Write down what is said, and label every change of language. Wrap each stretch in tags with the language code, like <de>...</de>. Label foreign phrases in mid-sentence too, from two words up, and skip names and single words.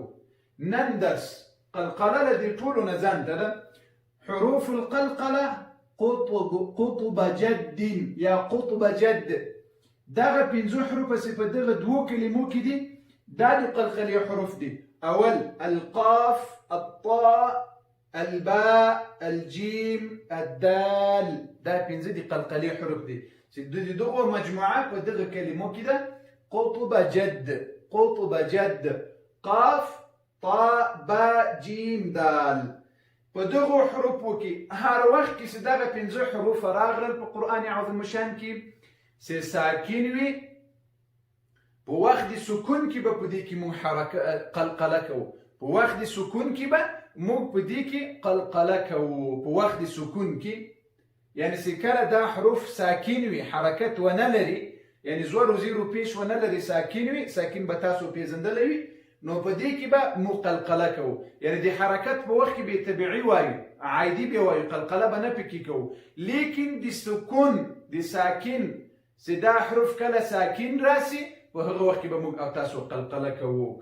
<ps>نن درس قلقله له دې ټولو نه ځانته ده.</ps> <ar>حروف القلقله قطب جد</ar> <ps>یا</ps> <ar>قطب جد،</ar> <ps>دغه 5 حروف چې په دغه 2 کلمو کې دي دا د قلقلې حروف دي.</ps> <ar>اول القاف، الطاء، الباء، الجيم، الدال،</ar> <ps>دا 5 دي قلقلې حروف دي چې د دغه مجموعه په دغه کلمو کې ده.</ps> <ar>قطب جد، قطب جد، قاف، طاء، باء، جيم، دال.</ar> <ps>په دغه حروفو کې هر وخت کې چې دغه 5 حروف راغلل په قرآن عظیم شان کې چې ساکن وي، په وخت د سکون کې به په دې کې موږ قلقله کوو. په وخت د سکون کې به موږ په دې کې قلقله کوو. په وخت د سکون کې یعنی چې کله دا حروف ساکن وي، حرکت ونه لري، یعنی زور و زیر و پیش ونه لري، ساکن وي، ساکن به تاسو پیژندلی وي، نو په دې کې به موږ قلقله کوو. یعنی د حرکت په وخت کې به طبیعي وایو، عادي به وایو، قلقله به نه پکې کوو. لیکن د سکون، د ساکن چې دا حروف کله ساکن راسي، په هغه وخت کې به موږ او تاسو قلقله کوو.</ps>